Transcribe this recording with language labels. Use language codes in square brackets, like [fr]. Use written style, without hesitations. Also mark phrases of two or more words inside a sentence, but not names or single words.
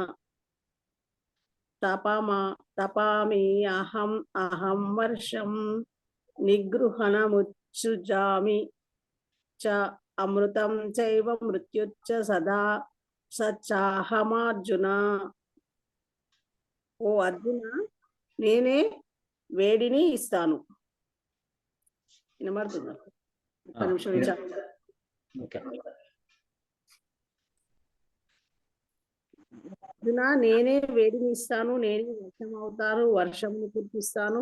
[sa] तपामि अहम् वर्षम्. निगृह्णाम्युत्सृजामि च अमृतं चैव मृत्युश्च सदा सच्चाहम् अर्जुन. [te] ఓ అర్జున, నేనే వేడిని ఇస్తాను. వినబడుతుందా? ఒక్క నిమిషం ఓకే. అర్జున, నేనే వేడిని ఇస్తాను, నేనే వర్షం అవుతాను, వర్షమును కురిపిస్తాను.